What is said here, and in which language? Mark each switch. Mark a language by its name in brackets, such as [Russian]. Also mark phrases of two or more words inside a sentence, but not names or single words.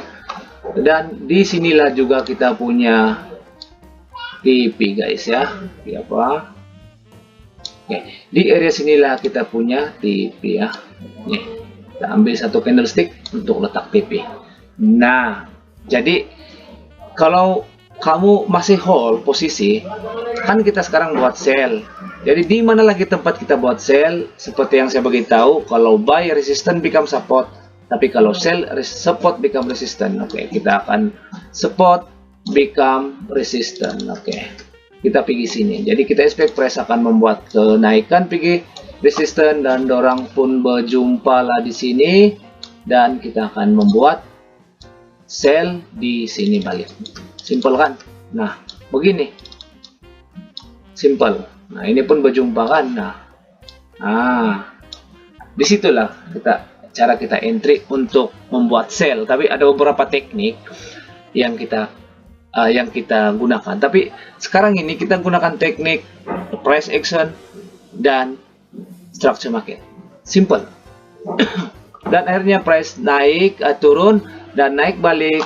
[Malay] Dan di sinilah juga kita punya TP guys ya. Apa? Oke, di area sinilah kita punya TP ya. Nih, kita ambil satu candlestick untuk letak TP. Nah, jadi kalau kamu masih hold posisi, kan kita sekarang buat sell. Jadi di mana lagi tempat kita buat sell? Seperti yang saya beritahu, kalau [English] buy resistance become support, [Malay] tapi kalau [English] sell support become resistance. [Malay] Oke, kita akan [English] support become resistance. [Malay] Oke, kita pergi sini. Jadi kita expect price akan membuat kenaikan, pergi resistance, dan dorang pun berjumpa lah di sini, dan kita akan membuat sell di sini balik. Simple kan? Nah, begini. Simple. Nah, ini pun berjumpa kan? Nah, disitulah cara kita entry untuk membuat sell. Tapi ada beberapa teknik yang kita gunakan. Tapi sekarang ini kita gunakan teknik [English] price action [Malay] dan [English] structure market. [Malay] Simple. Dan akhirnya price naik, turun, dan naik balik.